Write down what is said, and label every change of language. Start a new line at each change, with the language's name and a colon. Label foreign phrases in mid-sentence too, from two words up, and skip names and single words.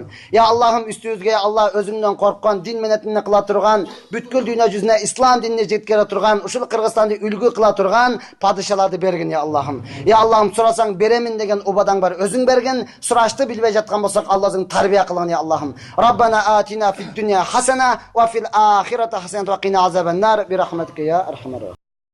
Kyrgyz: Я Аллахым, үстүбүзгө Алла өзүңдөн корккон, дин менетине кыла турган, бүткүл дүйнө жүзүнө ислам динине жеткире турган, ушул Кыргызстанды үлгү кыла турган падышаларды бергин, я Аллахым. Я Аллахым, сурасаң беремин деген убадаң бар, өзүң берген. Сурашты билбей жаткан болсок, Аллахың тарбия кылгын, я Аллахым.
Arabic: ربنا آتنا في الدنيا حسنة وفي الآخرة حسنة وقنا عذاب النار. برحمتك يا أرحم الراحمين.